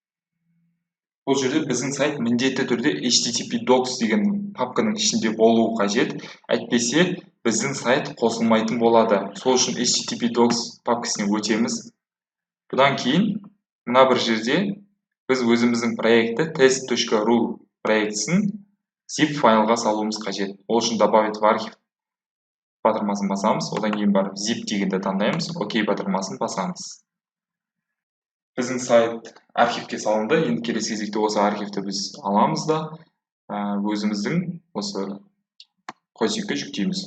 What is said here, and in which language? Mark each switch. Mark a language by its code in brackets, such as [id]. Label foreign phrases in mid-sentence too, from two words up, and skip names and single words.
[kk] Бұл жерде біздің сайт міндетті түрде HTTP docs деген папканың ішінде болуы қажет. Әйтпесе біздің сайт қосылмайтын болады. Сол үшін HTTP docs папкасына өтеміз. Бұдан кейін мына бір жерде біз өзіміздің проектті test.ru проектісін zip файлға салуымыз қажет. Ол үшін [ru] добавить в архив [kk] батырмасын басамыз. Одан кейін барып zip дегенді таңдаймыз. Окей батырмасын басамыз. Біздің сайт архивке салынды. Енді келесі кезекте осы архивті біз аламыз да өзіміздің осы хостингке жүктейміз.